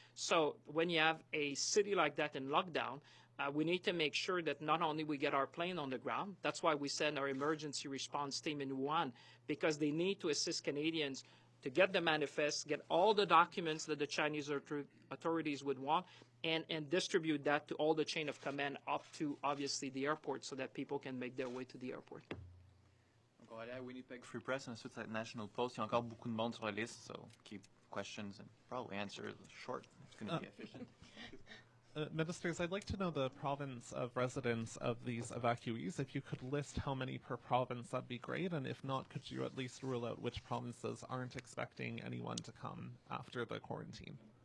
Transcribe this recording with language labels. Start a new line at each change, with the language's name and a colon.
English: So when you have a city like that in lockdown, we need to make sure that not only we get our plane on the ground, that's why we send our emergency response team in Wuhan, because they need to assist Canadians to get the manifest, get all the documents that the Chinese authorities would want, and distribute that to all the chain of command up to, obviously, the airport so that people can make their way to the airport.
French: Donc on va aller à Winnipeg Free Press, ensuite à National Post. Il y a encore beaucoup de monde sur la liste,
English: so keep questions and probably answer short. It's going to be efficient. Ministers, I'd like to know the province of residence of these evacuees. If you could list how many per province, that'd be great. And if not, could you at least rule out which provinces aren't expecting anyone to come after the quarantine?